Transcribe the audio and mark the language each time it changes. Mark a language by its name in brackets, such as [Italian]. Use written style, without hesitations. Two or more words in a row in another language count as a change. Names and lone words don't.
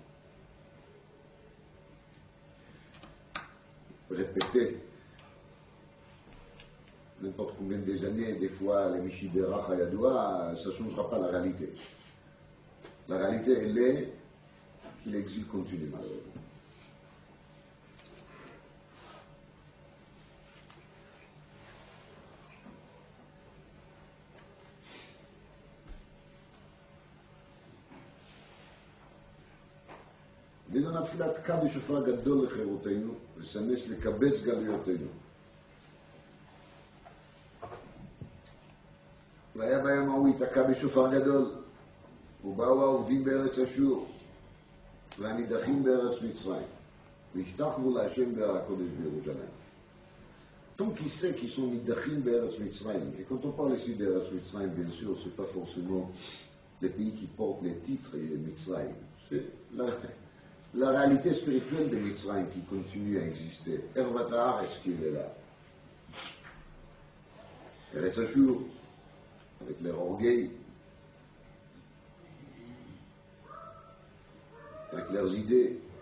[French] Répéter n'importe combien des années, des fois, les [Hebrew] מי שבירך הידועה, [French] ça ne changera pas la réalité. La réalité, elle est qu'il exile continue, malheureusement. [Hebrew] לדון התפילה תקע בשופר גדול לחירותנו, ושנס לקבץ גלויותינו. והיה ביום ההוא ייתקע בשופר גדול, ובאו העובדים בארץ אשור, והנידחים בארץ מצרים, והשתחוו להשם בהר הקודש בירושלים. [French] Tant qui sait qu'ils sont [Hebrew] נידחים בארץ מצרים, [French] et quand on parle ici d'Eretz Mitzrayim, bien sûr, ce n'est pas forcément les pays qui portent les titres et les Mitzrayim, c'est la réalité spirituelle de Mitzrayim qui continue à exister. Ervatar, est-ce qu'il est là? Eretz Ashur, avec leur orgueil, avec leurs idées.